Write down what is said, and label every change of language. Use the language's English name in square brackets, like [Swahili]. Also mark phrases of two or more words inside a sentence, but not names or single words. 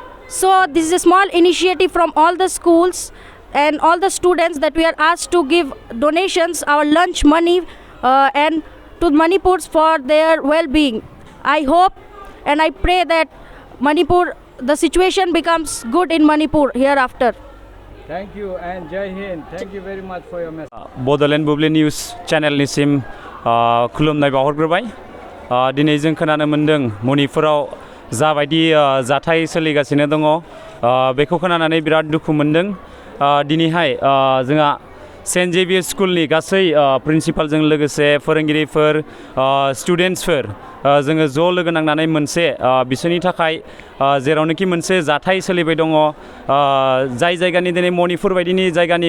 [English] So this is a small initiative from all the schools and all the students that we are asked to give donations, our lunch money and to Manipurs for their well-being. I hope and I pray that Manipur, the situation becomes good in Manipur hereafter. Thank you and Jai Hind. Thank you very much for your message. [Bodo] बड'लेण्ड बुब्लि [English] news channel [Bodo] खुलुमनाय बावहरग्रोबाय दिनै जों खोनानो मोन्दों मणिपुराव जाबायदि जाथाय सोलिगासिनो दङ बेखौ खोनानानै बिराद दुखु मोन्दों दिनैहाय जोंहा सेन्ट जेभियर स्कुलनि गासै प्रिन्सिपालजों लोगोसे फोरोंगिरिफोर स्टुडेन्टसफोर जोङो ज' लोगो नांनानै मोनसे बिसोरनि थाखाय जेरावनोखि मोनसे जाथाय सोलिबाय दङ जाय जायगानि दिनै मणिपुर बायदिनि जायगानि